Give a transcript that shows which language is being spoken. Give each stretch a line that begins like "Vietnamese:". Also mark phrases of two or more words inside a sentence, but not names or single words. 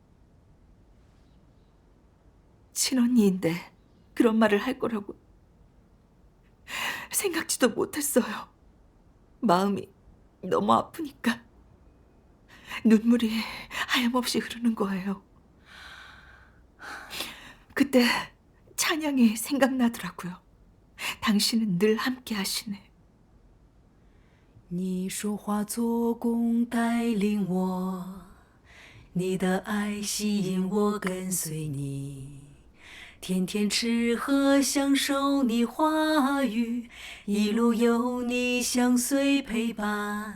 Korean: 친언니인데 그런 말을 할 거라고 생각지도 못했어요. 마음이 너무 아프니까 눈물이 하염없이 흐르는 거예요. 그때 찬양이 생각나더라고요. 당신은 늘 함께 하시네.
Chinese: 你说化作弓带领我，你的爱吸引我跟随你，天天吃喝享受你话语，一路有你相随陪伴。